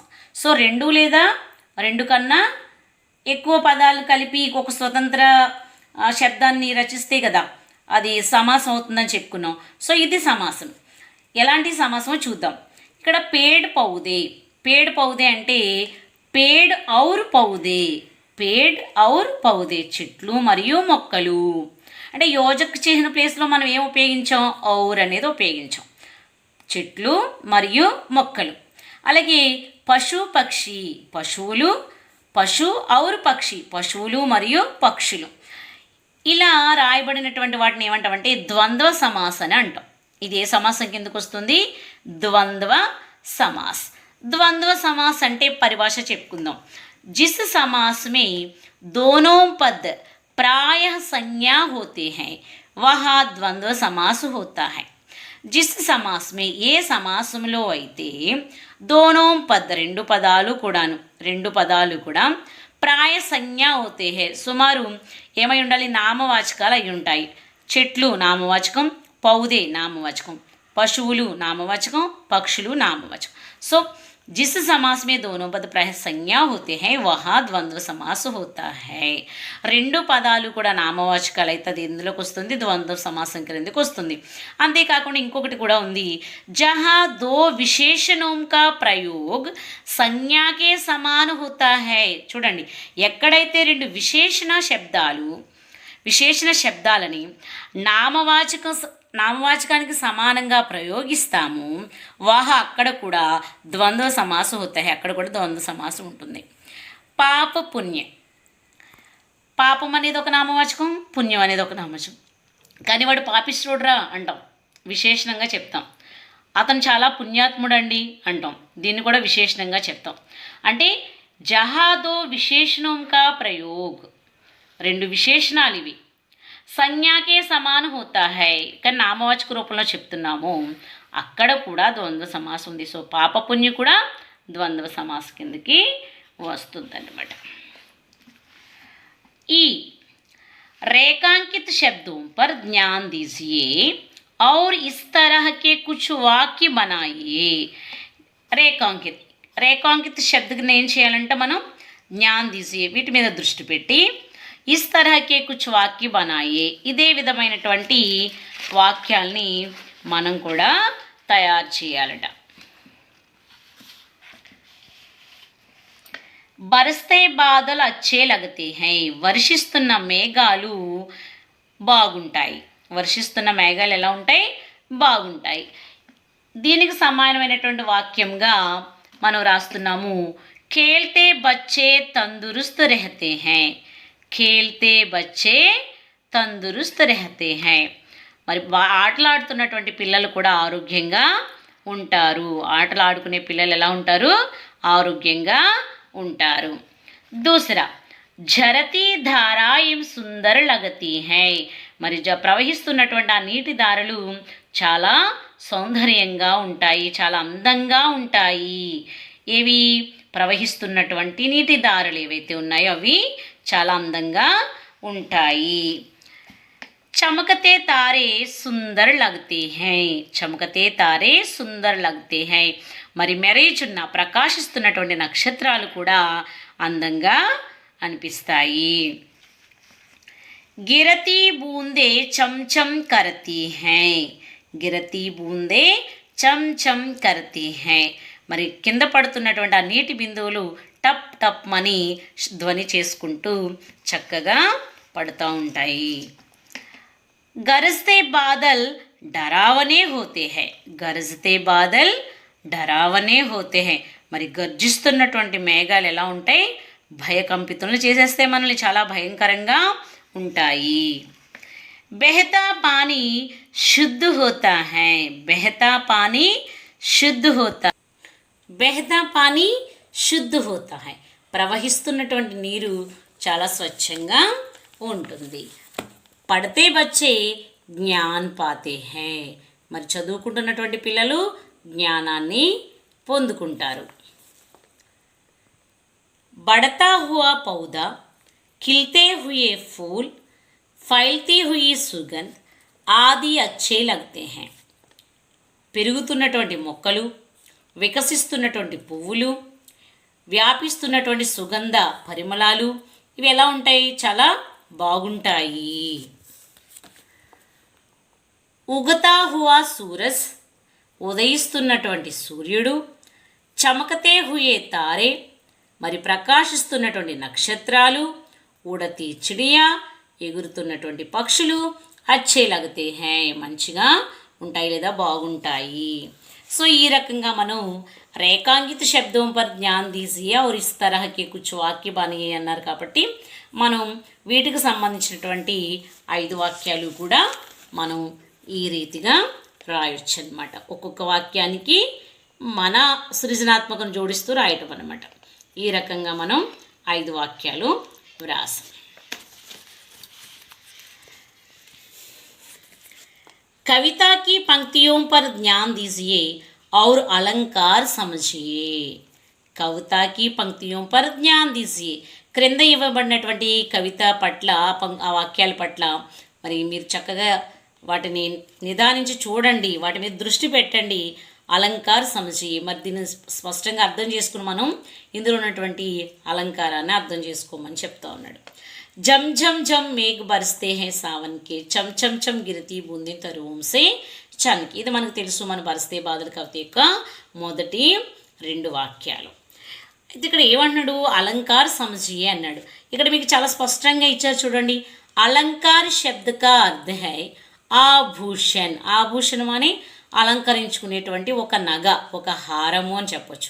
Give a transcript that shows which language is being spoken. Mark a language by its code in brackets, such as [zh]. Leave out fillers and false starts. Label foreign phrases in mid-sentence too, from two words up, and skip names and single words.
[te] సో రెండు లేదా రెండు కన్నా ఎక్కువ పదాలు కలిపి ఒక స్వతంత్ర శబ్దాన్ని రచిస్తే కదా అది సమాసం అవుతుందని చెప్పుకున్నాం. సో ఇది సమాసం. ఎలాంటి సమాసమో చూద్దాం. ఇక్కడ [hi] पेड़ पौधे, पेड़ पौधे [te] అంటే [hi] पेड़ और पौधे, पेड़ और पौधे [te] చెట్లు మరియు మొక్కలు. అంటే యోజక చిహ్న ప్లేస్లో మనం ఏం ఉపయోగించాం, ఔర్ అనేది ఉపయోగించాం, చెట్లు మరియు మొక్కలు. అలాగే పశు పక్షి, పశువులు, [hi] पशु और पक्षी [te] పశువులు మరియు పక్షులు. ఇలా రాయబడినటువంటి వాటిని ఏమంటామంటే [hi] द्वंद्व समास [te] అని అంటాం. ఇది ఏ సమాసం కిందకు వస్తుంది, [hi] द्वंद्व समास. द्वंद्व समास [te] అంటే పరిభాష చెప్పుకుందాం. [hi] जिस समास में दोनों पद प्रायः संज्ञा होते हैं वह द्वंद्व समास होता है. जिस समास में [te] ఏ సమాసంలో అయితే [hi] दोनों पद [te] రెండు పదాలు కూడా ప్రాయ సంజ్ఞ అవుతే హే సుమారు ఏమై ఉండాలి నామవాచకాలు అయి ఉంటాయి. చెట్లు నామవాచకం, పౌదే నామవాచకం, పశువులు నామవాచకం, పక్షులు నామవాచకం. [hi] సో जिस समास में दोनों पद प्राय संज्ञा होते हैं वहाँ द्वंद्व समास होता है. [te] రెండు పదాలు కూడా నామవాచకాలు అయితే అది ఎందులోకి వస్తుంది, ద్వంద్వ సమాసం కిందకి వస్తుంది. అంతేకాకుండా ఇంకొకటి కూడా ఉంది, [hi] जहाँ दो विशेषणों का प्रयोग संज्ञा के समान होता है. [te] చూడండి, ఎక్కడైతే రెండు విశేషణ శబ్దాలని నామవాచకానికి సమానంగా ప్రయోగిస్తాము వాహ అక్కడ కూడా ద్వంద్వ సమాసం అవుతాయి. అక్కడ కూడా ద్వంద్వ సమాసం ఉంటుంది. పాప పుణ్య, పాపం అనేది ఒక నామవాచకం, పుణ్యం అనేది ఒక నామవాచకం. కానీ వాడు పాపిష్ఠుడురా అంటాం, విశేషణంగా చెప్తాం. అతను చాలా పుణ్యాత్ముడండి అంటాం, దీన్ని కూడా విశేషణంగా చెప్తాం. అంటే [hi] जहाँ दो विशेषणों का प्रयोग, [te] రెండు విశేషణాలు ఇవి. [hi] संज्ञा के समान होता है, [te] కానీ నామవాచక రూపంలో చెప్తున్నాము, అక్కడ కూడా ద్వంద్వ సమాసం ఉంది. సో పాపపుణ్య కూడా ద్వంద్వ సమాస కిందకి వస్తుందన్నమాట. [hi] ఈ रेखांकित शब्दों पर ध्यान दीजिए और इस तरह के कुछ वाक्य बनाइए. [te] రేఖాంకిత శబ్దకి ఏం చేయాలంటే మనం [hi] ज्ञान दीजिए, [te] వీటి మీద దృష్టి పెట్టి [hi] इस तरह के कुछ वाक्य बनाए, [te] ఇదే విధమైనటువంటి వాక్యాల్ని మనం కూడా తయారు చేయాలట. [hi] बरसते बादल अच्छे लगते हैं, [te] వర్షిస్తున్న మేఘాలు బాగుంటాయి. వర్షిస్తున్న మేఘాలు ఎలా ఉంటాయి, బాగుంటాయి. దీనికి సమానమైనటువంటి వాక్యంగా మనం రాస్తున్నాము, [hi] खेलते बच्चे तंदुरुस्त रहते हैं. खेलते बच्चे तंदुरुस्त रहते हैं, [te] మరి ఆటలాడుతున్నటువంటి పిల్లలు కూడా ఆరోగ్యంగా ఉంటారు. ఆటలు ఆడుకునే పిల్లలు ఎలా ఉంటారు, ఆరోగ్యంగా ఉంటారు. [hi] దూసరా झरती धाराएं सुंदर लगती हैं, [te] మరి ప్రవహిస్తున్నటువంటి ఆ నీటి దారులు చాలా సౌందర్యంగా ఉంటాయి, చాలా అందంగా ఉంటాయి. ఏవి ప్రవహిస్తున్నటువంటి నీటి దారులు ఏవైతే ఉన్నాయో అవి చాలా అందంగా ఉంటాయి. [hi] चमकते तारे सुंदर लगते हैं, चमकते तारे सुंदर लगते हैं, [te] మరి మెరేచున్న ప్రకాశిస్తున్నటువంటి నక్షత్రాలు కూడా అందంగా అనిపిస్తాయి. [hi] गिरती बूंदें छमछम करती हैं, गिरती बूंदें छमछम करती हैं, [te] మరి కింద పడుతున్నటువంటి ఆ నీటి బిందువులు టప్ టప్ అని ధ్వని చేసుకుంటూ చక్కగా పడుతూ ఉంటాయి. [hi] गरजते बादल डरावने होते हैं, गरजते बादल डरावने होते हैं, [te] మరి గర్జిస్తున్నటువంటి మేఘాలు ఎలా ఉంటాయి, భయకంపితులను చేసేస్తే మనల్ని చాలా భయంకరంగా ఉంటాయి. [hi] बहता पानी शुद्ध होता है, बहता पानी शुद्ध होता, बहता पानी शुद्ध होता है, [te] ప్రవహిస్తున్నటువంటి నీరు చాలా స్వచ్ఛంగా ఉంటుంది. [hi] पढ़ते बच्चे ज्ञान पाते हैं, [te] మరి చదువుకుంటున్నటువంటి పిల్లలు జ్ఞానాన్ని పొందుకుంటారు. [hi] बढ़ता हुआ पौधा, खिलते हुए फूल, फैलती हुई सुगंध आदि अच्छे लगते हैं. [te] పెరుగుతున్నటువంటి మొక్కలు, వికసిస్తున్నటువంటి పువ్వులు, వ్యాపిస్తున్నటువంటి సుగంధ పరిమళాలు ఇవి ఎలా ఉంటాయి, చాలా బాగుంటాయి. [hi] उगता हुआ सूरज, [te] ఉదయిస్తున్నటువంటి సూర్యుడు, [hi] चमकते हुए तारे, [te] మరి ప్రకాశిస్తున్నటువంటి నక్షత్రాలు, [hi] उड़ती चिड़िया, [te] ఎగురుతున్నటువంటి పక్షులు, [hi] अच्छे लगते हैं, [te] మంచిగా ఉంటాయి లేదా బాగుంటాయి. సో ఈ రకంగా మనం రేఖాంకిత శబ్దం [hi] पर ज्ञान दीजिए और इस तरह के कुछ वाक्य बनिए [te] అన్నారు. కాబట్టి మనం వీటికి సంబంధించినటువంటి 5 వాక్యాలు కూడా మనం ఈ రీతిగా రాయొచ్చు అన్నమాట. ఒక్కొక్క వాక్యానికి మన సృజనాత్మకను జోడిస్తూ రాయటం అన్నమాట. ఈ రకంగా మనం 5 వాక్యాలు వ్రాసం. [hi] कविता की पंक्तियों पर ध्यान दीजिए और अलंकार समझिए. कविता की पंक्तियों पर ध्यान दीजिए. [te] క్రింద ఇవ్వబడినటువంటి కవిత పట్ల ఆ వాక్యాల పట్ల మరి మీరు చక్కగా వాటిని నిదానించి చూడండి, వాటి మీద దృష్టి పెట్టండి. [hi] अलंकार समझि, [te] మరి దీన్ని స్పష్టంగా అర్థం చేసుకుని మనం ఇందులో ఉన్నటువంటి అలంకారాన్ని అర్థం చేసుకోమని చెప్తా ఉన్నాడు. [hi] झम झम झम मेघ बरसते हैं सावन की, छम छम छम गिरती बूंदें तरुओं से छनकी. [te] ఇది మనకు తెలుసు, మన బర్స్తే బాధల కవిత యొక్క మొదటి 2 వాక్యాలు. అయితే ఇక్కడ ఏమన్నాడు, [hi] अलंकार समझिए [te] అన్నాడు. ఇక్కడ మీకు చాలా స్పష్టంగా ఇచ్చారు చూడండి. [hi] अलंकार शब्द का अर्थ है आभूषण. [te] ఆభూషణం అని అలంకరించుకునేటువంటి ఒక నగ, ఒక హారము అని చెప్పొచ్చు.